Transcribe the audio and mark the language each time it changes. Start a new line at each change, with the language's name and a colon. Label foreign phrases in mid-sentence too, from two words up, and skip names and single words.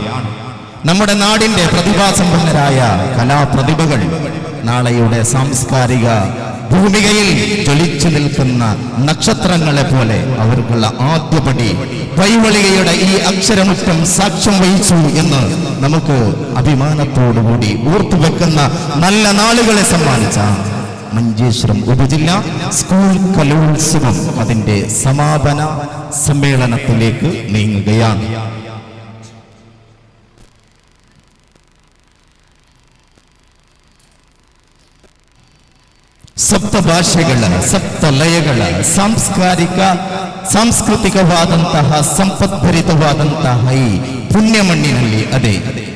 Malayalam: നമ്മുടെ നാടിന്റെ പ്രതിഭാസമ്പന്നരായ കലാപ്രതിഭകൾ നാളെയുടെ സാംസ്കാരിക ഭൂമികയിൽ ജ്വലിച്ചു നിൽക്കുന്ന നക്ഷത്രങ്ങളെ പോലെ അവർക്കുള്ള ആദ്യപടി പൈവളികയുടെ ഈ അക്ഷരമുറ്റം സാക്ഷ്യം വഹിച്ചു എന്ന് നമുക്ക് അഭിമാനത്തോടുകൂടി ഓർത്തുവെക്കുന്ന നല്ല നാളുകളെ സമ്മാനിച്ച മഞ്ചേശ്വരം ഉപജില്ല സ്കൂൾ കലോത്സവം അതിന്റെ സമാപന സമ്മേളനത്തിലേക്ക് നീങ്ങുകയാണ്.
Kannada: ಸಪ್ತಭಾಷೆಗಳ ಸಪ್ತಲಯಗಳ ಸಾಂಸ್ಕೃತಿಕವಾದಂತಹ ಸಂಪದ್ಭರಿತವಾದಂತಹ ಈ ಪುಣ್ಯ ಮಣ್ಣಿನಲ್ಲಿ ಅದೇ